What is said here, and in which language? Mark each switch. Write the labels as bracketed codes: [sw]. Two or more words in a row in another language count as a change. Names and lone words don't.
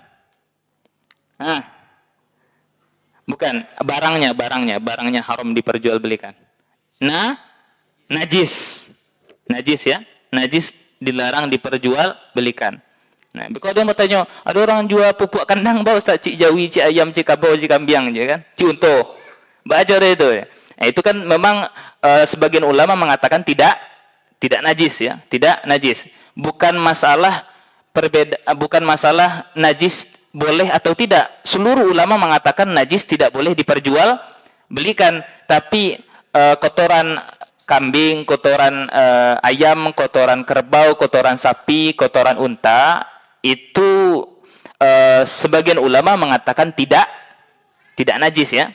[id] Bukan, barangnya haram diperjualbelikan. Najis ya. Najis dilarang diperjualbelikan. Nah, kalau dia mau tanya, ada orang jual pupuk kandang bau Ustaz, cik jawi, cik ayam, cik kabau, cik kambing je kan? Cik unta. Baca itu ya. Itu kan memang sebagian ulama mengatakan tidak najis ya, tidak najis. Bukan masalah najis boleh atau tidak. Seluruh ulama mengatakan najis tidak boleh diperjualbelikan, tapi kotoran kambing, kotoran ayam, kotoran kerbau, kotoran sapi, kotoran unta, itu sebagian ulama mengatakan tidak najis ya.